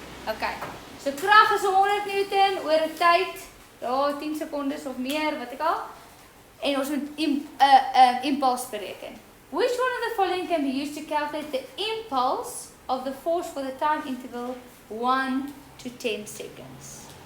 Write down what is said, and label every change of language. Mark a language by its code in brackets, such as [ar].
[af] Okay, so krag is 100 newton oor 'n tyd, 10 sekondes of meer, wat ek al. En ons moet impuls bereken. [en] Which one of the following can be used to calculate the impulse of the force for the time interval 1 to 10 seconds?